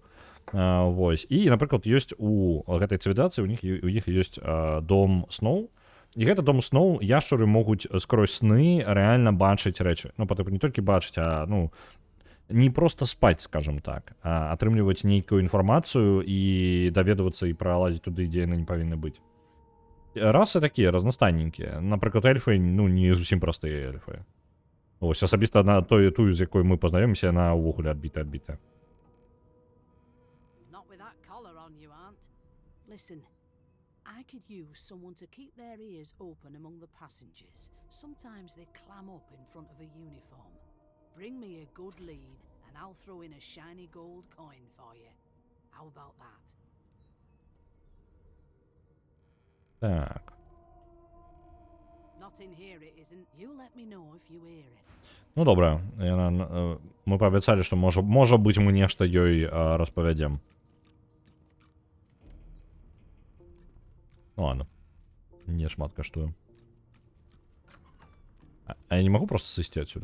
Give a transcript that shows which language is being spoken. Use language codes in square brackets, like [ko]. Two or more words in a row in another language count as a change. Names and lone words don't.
[be] Вось, і напрыклад ёсць у гэтай цывілізацыі у іх ёсць дом сноў, і гэта дом сноў яшчуры могуць скрозь сны рэальна бачыць рэчы, ну па тыпу не толькі бачыць, а ну не просто спаць, скажем так, а атрымліваць нейкую інфармацыю і даведвацца і пралазіць туды, дзе яны не павінны быць. Расы такія разнастайненькія, напрыклад эльфы ну не зусім простыя эльфы. Вось асабіста на тую, з якой мы пазнаёмся, яна ўвогуле адбітая. [en] Listen, I could use someone to keep their ears open among the passengers. Sometimes they clam up in front of a uniform. Bring me a good lead, and I'll throw in a shiny gold coin for you. How about that? [be] Так. [en] Not in here it isn't. You let me know if you hear it. [be] Ну добра, мы паабяцалі, што можа быць мы нешта ёй распавядзем. Ну ладно, не шмат каштую. [ru] А я не могу просто сысці отсюда?